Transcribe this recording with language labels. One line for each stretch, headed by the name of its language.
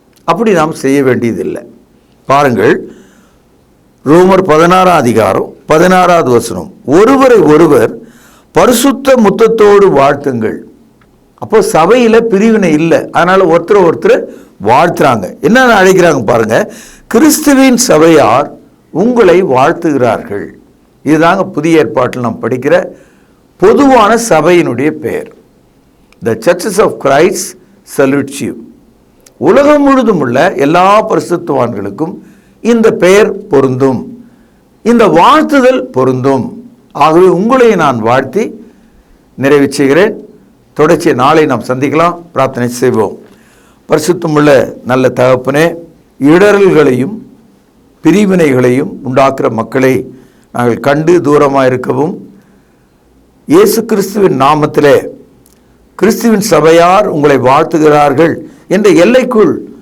Tamil: அப்படி நாம் செய்ய வேண்டியதில்லை. பாருங்கள், ரோமர் 16ஆம் அதிகாரம் 16வது வசனம், ஒருவரை ஒருவர் பரிசுத்த முத்தத்தோடு வாழ்த்துங்கள். அப்போ சபையில் பிரிவினை இல்லை, அதனால ஒருத்தர் வாழ்த்துறாங்க. என்ன அழைக்கிறாங்க பாருங்க, கிறிஸ்துவின் சபையார் உங்களை வாழ்த்துகிறார்கள். இதுதாங்க புதிய ஏற்பாட்டில் நாம் படிக்கிற பொதுவான சபையினுடைய பெயர்.
English: The Churches of Christ salutes you.
Tamil: உலகம் முழுதும் உள்ள எல்லா பரிசுத்தவான்களுக்கும் இந்த பெயர் பொருந்தும், இந்த வாழ்த்துதல் பொருந்தும். ஆகவே உங்களை நான் வாழ்த்தி நிறைவு செய்கிறேன். தொடர்ச்சியை நாளை நாம் சந்திக்கலாம். பிரார்த்தனை செய்வோம். பரிசுத்தமுள்ள நல்ல தகப்பனே, இடரல்களையும் பிரிவினைகளையும் உண்டாக்குற மக்களை நாங்கள் கண்டு தூரமாக இருக்கவும், இயேசு கிறிஸ்துவின் நாமத்திலே கிறிஸ்துவின் சபையார் உங்களை வாழ்த்துகிறார்கள் என்ற எல்லைக்குள்